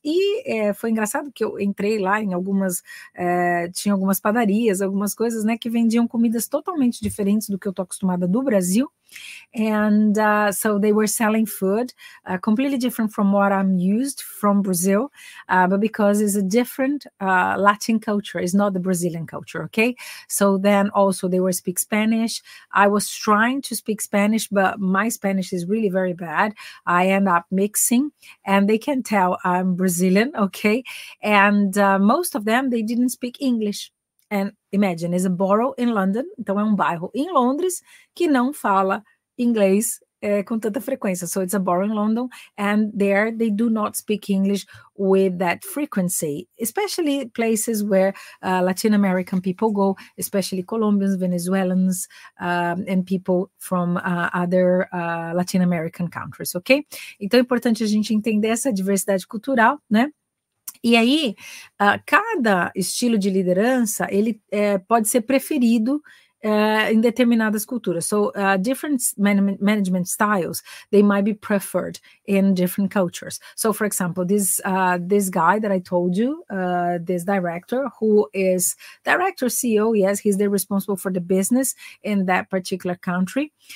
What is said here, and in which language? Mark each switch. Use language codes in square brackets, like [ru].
[pt] E foi engraçado que eu entrei lá em algumas, tinha algumas padarias, algumas coisas, né, que vendiam comidas totalmente diferentes do que eu tô acostumada do Brasil. [en] And so they were selling food completely different from what I'm used from Brazil, but because it's a different Latin culture, it's not the Brazilian culture, okay? So then also they were speak Spanish. I was trying to speak Spanish, but my Spanish is really very bad. I end up mixing, and they can tell I'm Brazilian, okay? And most of them, they didn't speak English. And imagine, it's a borough in London, [pt] então é um bairro em Londres que não fala inglês com tanta frequência. [en] So it's a borough in London, and there they do not speak English with that frequency, especially places where Latin American people go, especially Colombians, Venezuelans, and people from other Latin American countries, ok? [pt] Então é importante a gente entender essa diversidade cultural, né? E aí, cada estilo de liderança, ele pode ser preferido in determinadas culturas. [en] So different management styles, they might be preferred in different cultures. So for example, this guy that I told you, this director, who is director, CEO, yes, he's the responsible for the business in that particular country.